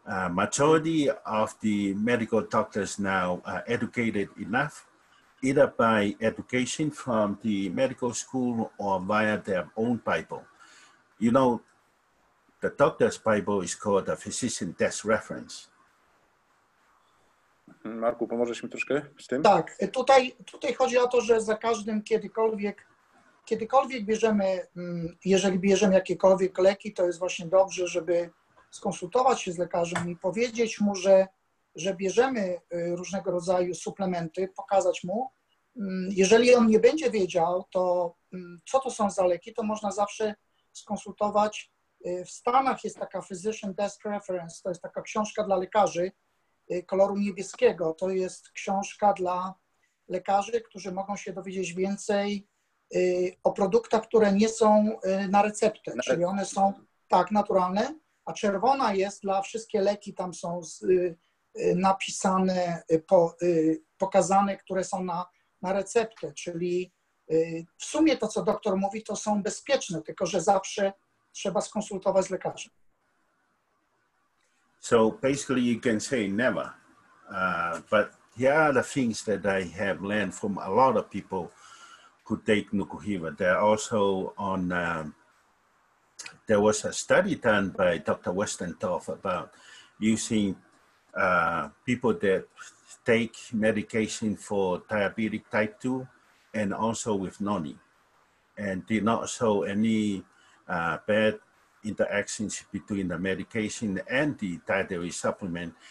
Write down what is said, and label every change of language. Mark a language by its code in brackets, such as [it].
[en] Majority of the medical doctors now are educated enough, either by education from the medical school or via their own Bible. You know, the doctor's Bible is called the Physician Desk Reference. [pl] Marku, pomożesz mi troszkę z tym? Tak, tutaj chodzi o to, że za każdym kiedykolwiek bierzemy, jeżeli bierzemy jakiekolwiek leki, to jest właśnie dobrze, żeby skonsultować się z lekarzem i powiedzieć mu, że bierzemy różnego rodzaju suplementy, pokazać mu. Jeżeli on nie będzie wiedział, to co to są za leki, to można zawsze skonsultować. W Stanach jest taka Physician Desk Reference, to jest taka książka dla lekarzy koloru niebieskiego. To jest książka dla lekarzy, którzy mogą się dowiedzieć więcej o produktach, które nie są na receptę, czyli one są tak naturalne, a czerwona jest dla wszystkie leki, tam są napisane, pokazane, które są na receptę, czyli w sumie to, co doktor mówi, to są bezpieczne, tylko że zawsze trzeba skonsultować z lekarzem. [en] So basically you can say never, but here are the things that I have learned from a lot of people who take Nukuhiva. They're also on, there was a study done by Dr. Westendorf about using people that take medication for diabetic type 2 and also with noni, and did not show any bad interactions between the medication and the dietary supplement.